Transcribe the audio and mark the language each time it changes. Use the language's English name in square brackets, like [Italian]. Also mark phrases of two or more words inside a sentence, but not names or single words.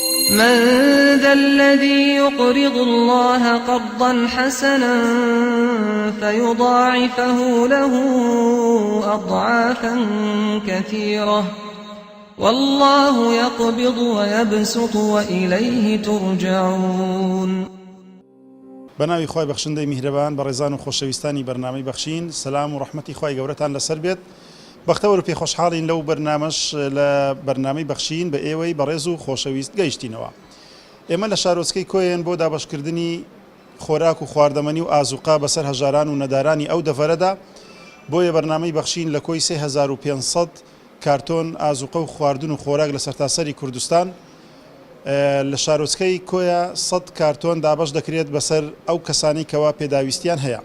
[Arabic] من ذا الذي يقرض الله قرضا حسنا فيضاعفه له أضعافا كثيرة والله يقبض ويبسط وإليه ترجعون. [Central Kurdish] بەناوی خۆی بەخشندەی میهرەبان بە ڕێزان و خۆشەویستانی بەرنامەی بەخشین سەلام و ڕەحمەتی خۆی گەورەتان لەسەر بێت. بەختەوەر و پێخۆشحاڵین لەو بەرنامەش لە بەرنامەی بەخشین بە ئێوەی بەڕێز و خۆشەویست گەیشتینەوە. ئێمە لە شارۆچکەی کۆیەن بۆ دابەشکردنی خۆراک و خواردەمەنی و ئازوقا بەسەر هەژاران و نەدارانی ئەو دەڤەرەدا بۆیە بەرنامەی بەخشین لە کۆی 3500 کارتۆن ئازوقە و خواردن و خۆراک لە سەرتاسەری کوردستان لە شارۆچکەی کۆیە 100 کارتۆن دابەش دەکرێت بەسەر ئەو کەسانی کەوا پێداویستیان هەیە.